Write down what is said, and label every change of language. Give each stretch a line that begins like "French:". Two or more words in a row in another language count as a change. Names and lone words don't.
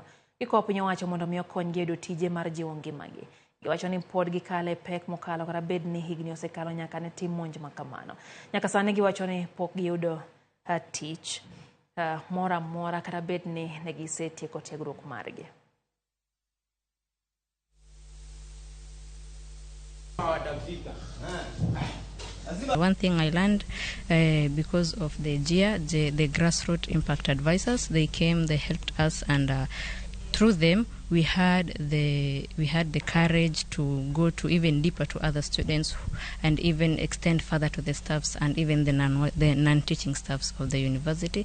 Luo (Kenya and Tanzania): Iko piny owacho mondo mi okonygi yudo tije mar jiwo ngimagi. Giwacho ni pod gikale pek mokalo kata bed ni higni osekalo nyaka ne tim monj makamano. Nyaka sani giwacho ni pok giyudo tich mora mora kata bed ni negisetieko tiegruok margi.
English: One thing I learned because of the GIA, the grassroots impact advisors, they came, they helped us, and through them we had the courage to go to even deeper to other students and even extend further to the staffs and even the non-teaching staffs of the university.